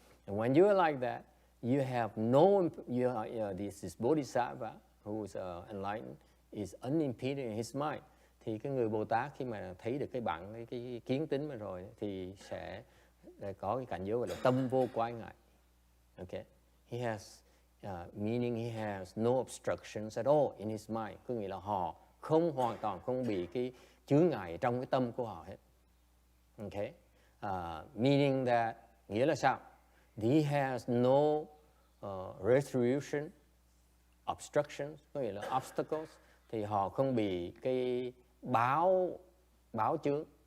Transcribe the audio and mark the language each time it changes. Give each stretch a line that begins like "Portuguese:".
English: And when you are like that, you have no, this Bodhisattva who is enlightened is unimpeded in his mind.
Vietnamese: Thì cái người Bồ Tát khi mà thấy được cái kiến tính mà rồi thì sẽ có cái cảnh giới gọi là tâm vô quái ngại.
English: Okay. He has meaning he has no obstructions at all in his mind.
Vietnamese: Có nghĩa là họ hoàn toàn không bị cái chướng ngại trong cái tâm của họ hết.
English: Okay. Meaning that,
Vietnamese: nghĩa là sao?
English: He has no retribution, obstructions,
Vietnamese: có nghĩa là obstacles, thì họ không bị cái báo chướng.